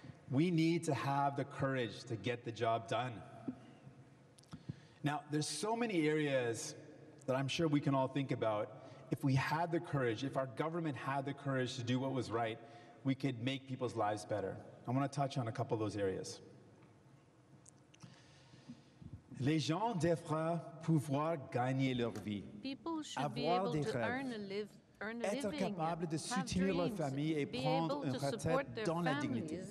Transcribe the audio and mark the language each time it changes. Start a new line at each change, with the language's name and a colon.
English: We need to have the courage to get the job done. Now, there's so many areas that I'm sure we can all think about. If we had the courage, if our government had the courage to do what was right, we could make people's lives better. I want to touch on a couple of those areas.
French: Les gens devraient pouvoir gagner leur vie,
English: People should be able to earn a living,
French: être capable de soutenir leur famille et prendre une retraite dans la dignité.